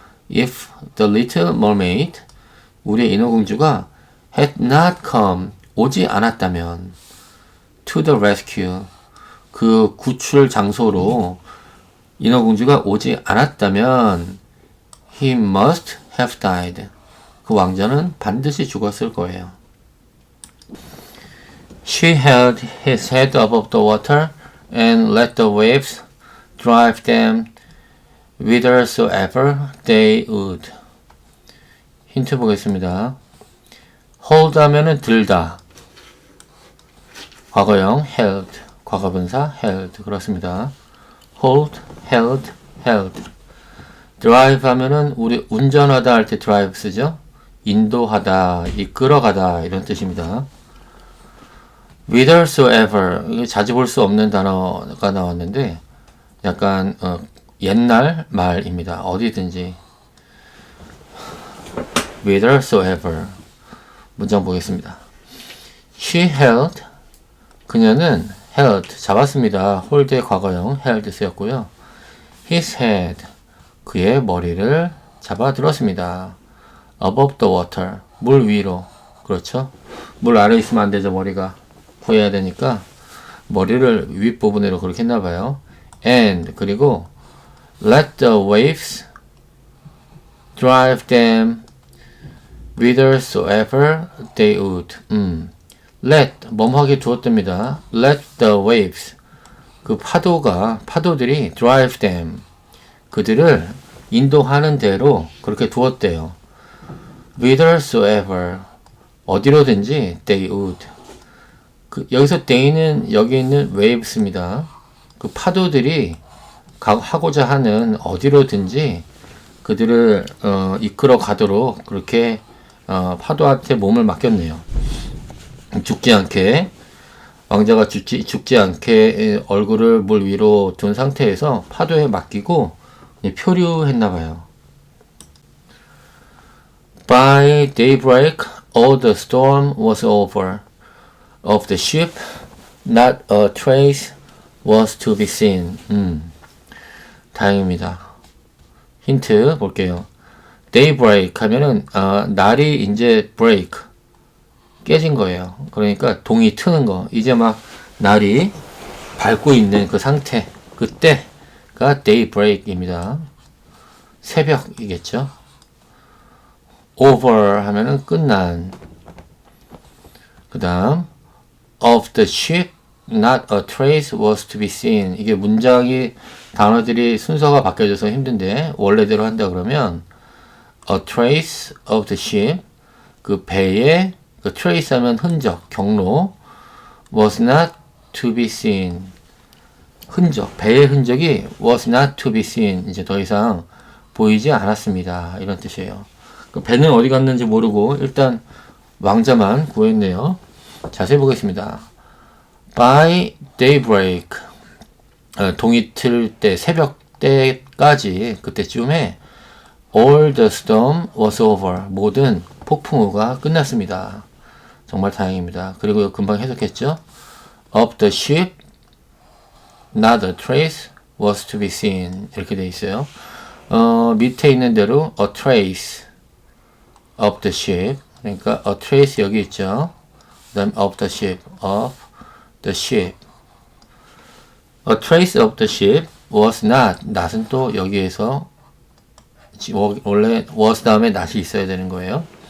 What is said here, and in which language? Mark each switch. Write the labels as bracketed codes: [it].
[en] If the little mermaid, [ko] 우리의 인어공주가 [en] had not come, [ko] 오지 않았다면 [en] to the rescue, [ko] 그 구출 장소로 인어공주가 오지 않았다면 [en] he must have died, [ko] 그 왕자는 반드시 죽었을 거예요. [en] She held his head above the water and let the waves drive them whithersoever they would. [ko] 힌트 보겠습니다. hold 하면은 들다. 과거형 held, 과거분사 held. 그렇습니다. hold, held, held. drive 하면은 우리 운전하다 할 때 drive 쓰죠. 인도하다, 이끌어가다 이런 뜻입니다. whithersoever, 이게 자주 볼 수 없는 단어가 나왔는데 약간 옛날 말입니다. 어디든지. whithersoever. 문장 보겠습니다. [en] She held, [ko] 그녀는 held, 잡았습니다. hold의 과거형 held 쓰였고요. [en] His head, [ko] 그의 머리를 잡아들었습니다. [en] above the water, [ko] 물 위로. 그렇죠? 물 아래 있으면 안 되죠. 머리가 구해야 되니까 머리를 윗부분으로 그렇게 했나봐요. [en] And, 그리고 let the waves drive them whithersoever they would. [ko] let, 뭐뭐하게 두었답니다. [en] let the waves, [ko] 그 파도들이 [en] drive them, [ko] 그들을 인도하는 대로 그렇게 두었대요. [en] whithersoever, 어디로든지 they would. [ko] 여기서 they는 여기 있는 waves입니다. 그 파도들이 하고자 하는 어디로든지 그들을 이끌어 가도록 그렇게 파도한테 몸을 맡겼네요. 죽지 않게, 왕자가 죽지 않게 얼굴을 물 위로 둔 상태에서 파도에 맡기고 표류했나봐요. [en] By daybreak, all the storm was over. Of the ship, not a trace was to be seen. [ko] 다행입니다. 힌트 볼게요. daybreak 하면은 날이 이제 break, 깨진 거예요. 그러니까 동이 트는 거. 이제 막 날이 밝고 있는 그 상태, 그때가 daybreak입니다. 새벽이겠죠. over 하면은 끝난. 그 다음 [en] of the ship, not a trace was to be seen. [ko] 이게 문장이 단어들이 순서가 바뀌어져서 힘든데 원래대로 한다 그러면 [en] a trace of the ship. [ko] 그 배의 그 trace 하면 흔적, 경로. [en] was not to be seen. [ko] 흔적, 배의 흔적이 [en] was not to be seen. [ko] 이제 더 이상 보이지 않았습니다. 이런 뜻이에요. 그 배는 어디 갔는지 모르고 일단 왕자만 구했네요. 자세히 보겠습니다. [en] By daybreak. [ko] 동이 틀 때, 새벽 때까지, 그때쯤에 [en] all the storm was over. [ko] 모든 폭풍우가 끝났습니다. 정말 다행입니다. 그리고 금방 해석했죠? [en] Of the ship, not a trace was to be seen. [ko] 이렇게 돼 있어요. 밑에 있는 대로 [en] a trace of the ship. [ko] 그러니까 a trace 여기 있죠. 그 다음 [en] of the ship, of the ship. A trace of the ship was not. [ko] not은 또 여기에서 원래 was 다음에 not이 있어야 되는 거예요.